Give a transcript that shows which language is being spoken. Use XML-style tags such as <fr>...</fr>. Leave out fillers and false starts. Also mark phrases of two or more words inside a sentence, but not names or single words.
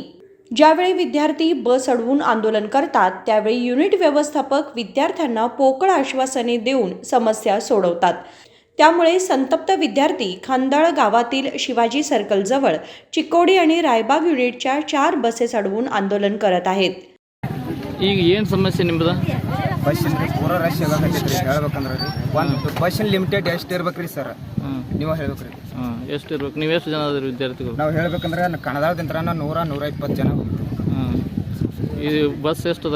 <mr>ज्यावेळी विद्यार्थी बस अडवून आंदोलन करतात त्यावेळी युनिट व्यवस्थापक विद्यार्थ्यांना पोकळ आश्वासने देऊन समस्या सोडवतात। त्यामुळे संतप्त विद्यार्थी खंदाळ गावातील शिवाजी सर्कल जवळ चिकोडी आणि रायबाग युनिटच्या 4 बसेस अडवून आंदोलन करत आहेत।</mr> <kn>ಈಗ ಏನು ಸಮಸ್ಯೆ ನಿಮ್ಮದು? ಬಸ್ಸಿನ ಪೂರ ರಶ್ ಆಗಕತ್ತೈತ್ರಿ ಹೇಳ್ಬೇಕಂದ್ರೆ ರೀ ಒಂದು ಬಸ್ಸಿನ ಲಿಮಿಟೆಡ್ ಎಷ್ಟು ಇರ್ಬೇಕ್ರಿ ಸರ್? ನೀವು ಹೇಳ್ಬೇಕ್ರಿ ಎಷ್ಟು ಇರ್ಬೇಕು? ನೀವು ಎಷ್ಟು ಜನ ಅದ್ರಿ ವಿದ್ಯಾರ್ಥಿಗಳು? ನಾವು ಹೇಳ್ಬೇಕಂದ್ರೆ ಕಣದಾಳದಿಂದ 100-120 ಜನ ಇದು ಬಸ್ ಎಷ್ಟು ಅದಾವ</kn>